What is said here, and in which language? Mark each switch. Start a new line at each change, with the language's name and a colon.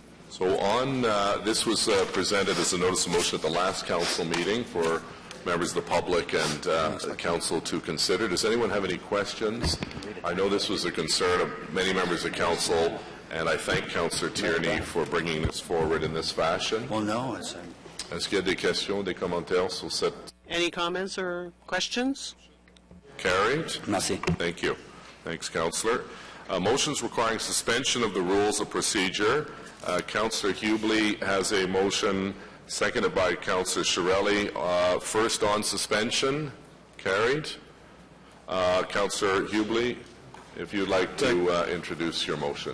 English: So on, this was presented as a notice of motion at the last council meeting for members of the public and the council to consider. Does anyone have any questions? I know this was a concern of many members of council, and I thank Councillor Tierney for bringing this forward in this fashion. Well, no.
French: Est-ce qu'il y a des questions, des commentaires sur cette...
English: Any comments or questions? Carried.
French: Merci.
English: Thank you. Thanks, Councillor. Motions requiring suspension of the rules of procedure. Councillor Hubley has a motion seconded by Councillor Shirelli. First on suspension. Carried. Councillor Hubley, if you'd like to introduce your motion.